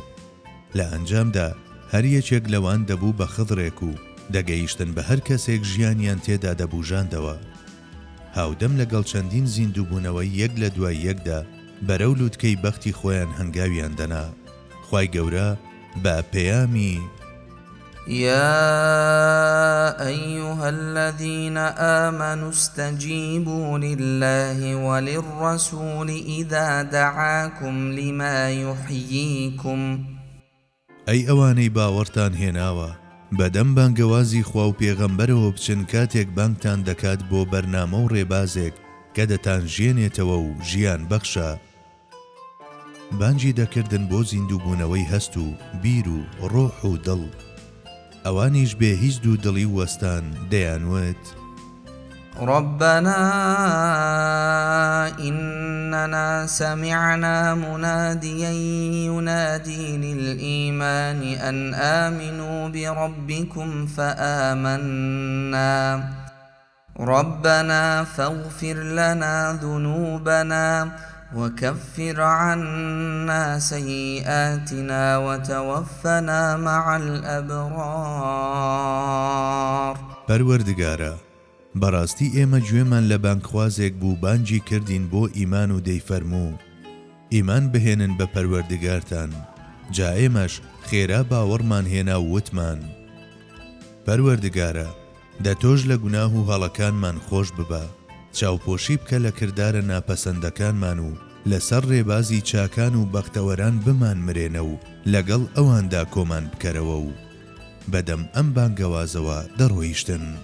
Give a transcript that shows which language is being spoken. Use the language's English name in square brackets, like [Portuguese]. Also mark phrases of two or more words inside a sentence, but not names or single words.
[Central Kurdish] لە ئەنجامدا هەر یەکێک لەوان دەبوو بە خضرێک و دەگەیشتن بە هەر کەسێک ژیانیان تێدا دەبوژاندەوە. هاودەم لەگەڵ چەندین زیندووبوونەوەی یەک لە دوای یەکدا بەرەو لووتکەی بەختی خۆیان هەنگاویان دەنا. خوای گەورە بە پەیامی [Arabic] يا أيها الذين آمنوا استجيبوا لله وللرسول إذا دعاكم لما يحييكم. [Central Kurdish] ئەی ئەوانەی باوەڕتان هێناوە بەدەم بانگەوازی خوا و پێغەمبەرەوە بچن کاتێک بانگتان دەکات بۆ بەرنامە و ڕێبازێک کە دەتان ژێنێتەوە و ژیان بەخشە. بانجی دەکردن بۆ زیندووبوونەوەی هەست و بیر و ڕۆح و دڵ. ئەوانیش بێ هیچ دوو دڵی وەستان دەیانوێت [Arabic] ربنا إننا سمعنا مناديا ينادي للإيمان أن آمنوا بربكم فآمنا ربنا فاغفر لنا ذنوبنا وكفر عنا سيئاتنا وتوفنا مع الأبرار. [Central Kurdish] پەروەردگارە، بەڕاستی ئێمە گوێمان لە بانگخوازێک بوو بانگی کردین بۆ ئیمان و دەیفەرموو ئیمان بهێنن بە پەروەردگارتان، جا ئێمەش خێرا باوەڕمان هێنا و وتمان پەروەردگارە دەتۆش لە گوناه و هەڵەکانمان خۆش ببە، چاوپۆشی بکە لە کردارە ناپەسەندەکانمان و لەسەر ڕێبازی چاکان و بەختەوەران بمان مرێنە و لەگەڵ ئەواندا کۆمان بکەرەوە و بەدەم ئەم بانگەوازەوە دەڕۆیشتن.